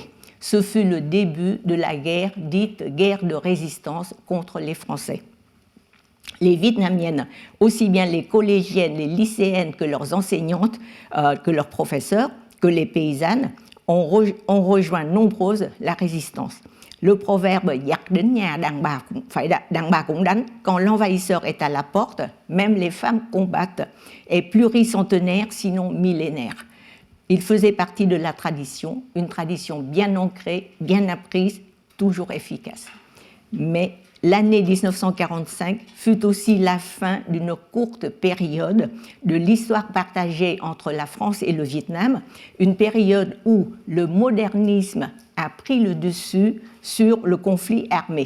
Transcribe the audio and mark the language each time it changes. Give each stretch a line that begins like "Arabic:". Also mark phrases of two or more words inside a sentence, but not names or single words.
French: Ce fut le début de la guerre dite guerre de résistance contre les Français. Les Vietnamiennes, aussi bien les collégiennes, les lycéennes que leurs enseignantes, que leurs professeurs, que les paysannes, ont rejoint nombreuses la résistance. Le proverbe «
Vietnamese: Giặc đến nhà đàn bà cũng đánh »,
French: quand l'envahisseur est à la porte, même les femmes combattent, est pluricentenaire, sinon millénaire. Il faisait partie de la tradition, une tradition bien ancrée, bien apprise, toujours efficace. Mais l'année 1945 fut aussi la fin d'une courte période de l'histoire partagée entre la France et le Vietnam, une période où le modernisme a pris le dessus sur le conflit armé.